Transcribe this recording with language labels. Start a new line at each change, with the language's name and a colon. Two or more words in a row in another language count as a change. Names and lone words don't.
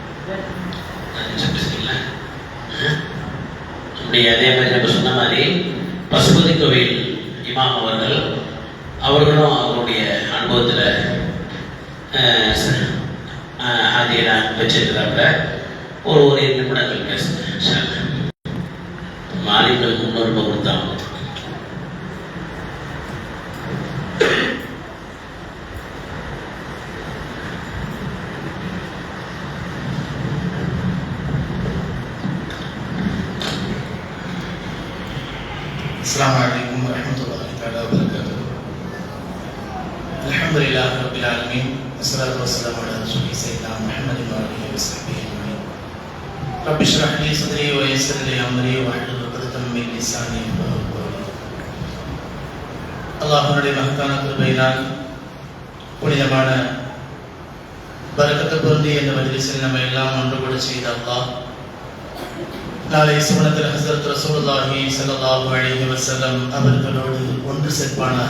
Tamil: அதே மாதிரி நம்ம சொன்ன மாதிரி பசுபதி கோவில் இமாம் அவர்களும் அவருடைய அனுபவத்தில் ஆதியெல்லாம் வச்சிருக்கிறாங்க. ஒரு 2 நிமிடங்கள் பேசுகிறேன். மாலிகள் முன்னுரிமை கொடுத்தாங்க.
Arabic: السلام عليكم ورحمة الله تعالى وبركاته. الحمد لله رب العالمين والصلاة والسلام على رسول سيدنا محمد وآله وصحبه أجمعين. رب اشرح لي صدري ويسر لي أمري واحلل عقدة من لساني يفقهوا قولي.
Tamil: அல்லாஹ்வுடைய மகத்தான கிருபையினால் புனிதமான பரக்கத்து பொருந்திய இந்த மஜ்லிஸில் நம்ம எல்லாம் ஒன்றுபட செய்த அல்லாஹ் நாளை சுவனத்தில் ஹஸரத் ரசூலுல்லாஹி
Arabic: صلى الله عليه وسلم
Tamil: அவர்களோடு ஒன்று சேர்ப்பானாக.